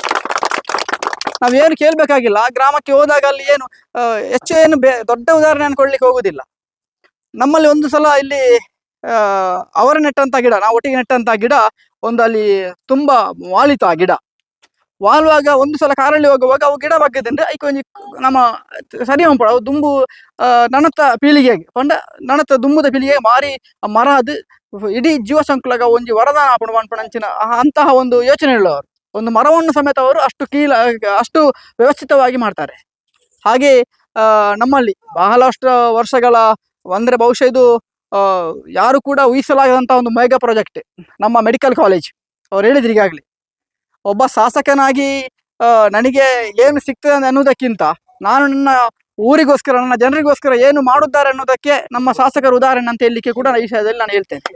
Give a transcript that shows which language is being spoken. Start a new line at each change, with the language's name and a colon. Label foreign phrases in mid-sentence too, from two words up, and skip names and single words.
Kannada: ನಾವೇನು ಕೇಳಬೇಕಾಗಿಲ್ಲ. ಗ್ರಾಮಕ್ಕೆ ಹೋದಾಗ ಅಲ್ಲಿ ಏನು ಹೆಚ್ಚು ಏನು ದೊಡ್ಡ ಉದಾಹರಣೆಯನ್ನು ಕೊಡ್ಲಿಕ್ಕೆ ಹೋಗುದಿಲ್ಲ. ನಮ್ಮಲ್ಲಿ ಒಂದು ಸಲ ಇಲ್ಲಿ ಅವರು ನೆಟ್ಟಂತ ಗಿಡ, ನಾವು ಒಟ್ಟಿಗೆ ನೆಟ್ಟಂತ ಗಿಡ ಒಂದು ಅಲ್ಲಿ ತುಂಬಾ ವಾಲಿತು. ಆ ಗಿಡ ವಾಲ್ವಾಗ ಒಂದು ಸಲ ಕಾರಲ್ಲಿ ಹೋಗುವಾಗ
Tulu: ಅವು ಗಿಡ ಬಗ್ಗದಂದ್ರೆ ಐಕ ಒಂಜಿ ನಮ್ಮ ಸರಿ ಉಂಪು ಅವು ದುಂಬು ನನತ ಪೀಳಿಗೆಗೆ ಪಂಡ ನನತ ದುಂಬುದ ಪೀಳಿಗೆಗೆ ಮಾರಿ ಆ ಮರ ಅದು ಇಡೀ ಜೀವ ಸಂಕುಲಗ ಒಂಜಿ ವರದಾನ ಆಪಣ ಅಂಚಿನ
Kannada: ಅಂತಹ ಒಂದು ಯೋಚನೆ ಉಳ್ಳವರು. ಒಂದು ಮರವನ್ನು ಸಮೇತ ಅವರು ಅಷ್ಟು ವ್ಯವಸ್ಥಿತವಾಗಿ ಮಾಡ್ತಾರೆ. ಹಾಗೆ ನಮ್ಮಲ್ಲಿ ಬಹಳಷ್ಟು ವರ್ಷಗಳ ಅಂದ್ರೆ ಬಹುಶಃ ಇದು ಯಾರು ಕೂಡ ಊಹಿಸಲಾಗದಂತಹ ಒಂದು
English: mega project
Kannada: ನಮ್ಮ
English: medical college.
Kannada: ಅವ್ರು ಹೇಳಿದ್ರು ಈಗಾಗಲೇ ಒಬ್ಬ ಶಾಸಕನಾಗಿ ನನಗೆ ಏನು ಸಿಗ್ತದೆ ಅನ್ನೋದಕ್ಕಿಂತ ನಾನು ನನ್ನ ಊರಿಗೋಸ್ಕರ ನನ್ನ ಜನರಿಗೋಸ್ಕರ ಏನು ಮಾಡುತ್ತಾರೆ ಅನ್ನೋದಕ್ಕೆ ನಮ್ಮ ಶಾಸಕರ ಉದಾಹರಣೆ ಅಂತ ಹೇಳಲಿಕ್ಕೆ ಕೂಡ ಈ ವಿಷಯದಲ್ಲಿ ನಾನು ಹೇಳ್ತೇನೆ.